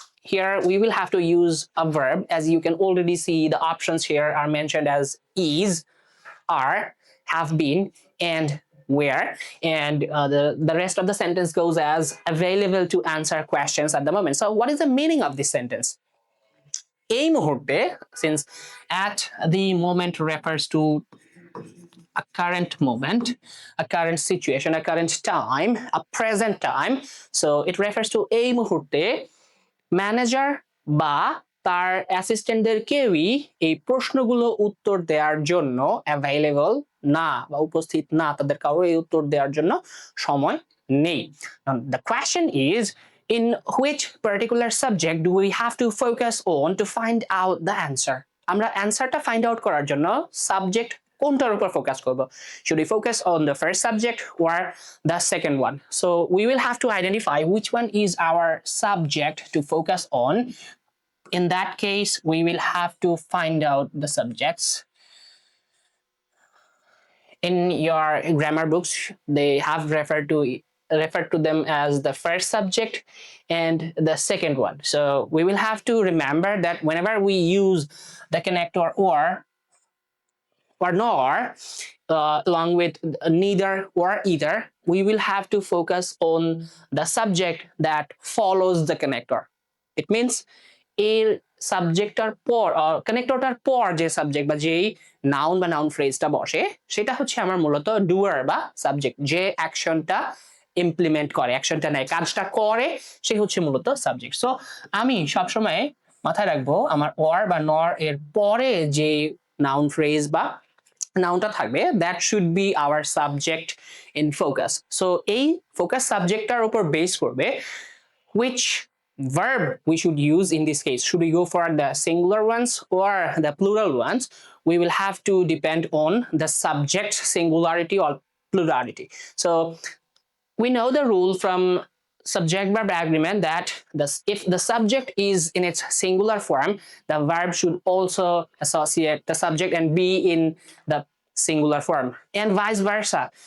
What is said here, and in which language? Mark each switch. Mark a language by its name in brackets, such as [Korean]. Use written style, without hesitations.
[English] Here we will have to use a verb. As you can already see, the options here are mentioned as is, are, have been, and where, and the rest of the sentence goes as available to answer questions at the moment. So what is the meaning of this sentence? [Bangla] এই মুহূর্তে, [English] since at the moment refers to a current moment, a current situation, a current time, a present time. So it refers to [Bangla] এই মুহূর্তে manager বা তার অ্যাসিস্ট্যান্টদের কেউই এই প্রশ্নগুলো উত্তর দেওয়ার জন্য অ্যাভেলেবল না বা উপস্থিত না, তাদের কারো এই উত্তর দেওয়ার জন্য সময় নেই। [English] The question is, in which particular subject do we have to focus on to find out the answer? [Bangla] আমরা অ্যান্সারটা ফাইন্ড আউট করার জন্য সাবজেক্ট কোনটার উপর ফোকাস করব? [English] Should we focus on the first subject or the second one? So we will have to identify which one is our subject to focus on. In that case, we will have to find out the subjects. In your grammar books, they have referred to them as the first subject and the second one. So we will have to remember that whenever we use the connector or nor along with neither or either, we will have to focus on the subject that follows the connector. It means [Bangla] এর সাবজেক্টটার পর কানেক্টরটার পর যে subject বা যেই noun বা noun ফ্রেজটা বসে, সেটা হচ্ছে আমার মূলত ডুয়ার বা সাবজেক্ট, যে অ্যাকশনটা ইমপ্লিমেন্ট করে, অ্যাকশনটা নেয়, কাজটা করে, সে হচ্ছে মূলত সাবজেক্ট। সো আমি সবসময় মাথায় রাখবো আমার ওর বা নর এর পরে যে নাউন ফ্রেজ বা নাউনটা থাকবে, [English] That should be our subject in focus. [Bangla] So এই ফোকাস সাবজেক্টটার উপর বেস করবে [English] which verb we should use in this case. Should we go for the singular ones or the plural ones? We will have to depend on the subject singularity or plurality. So we know the rule from subject verb agreement that if the subject is in its singular form, the verb should also associate the subject and be in the singular form, and vice versa.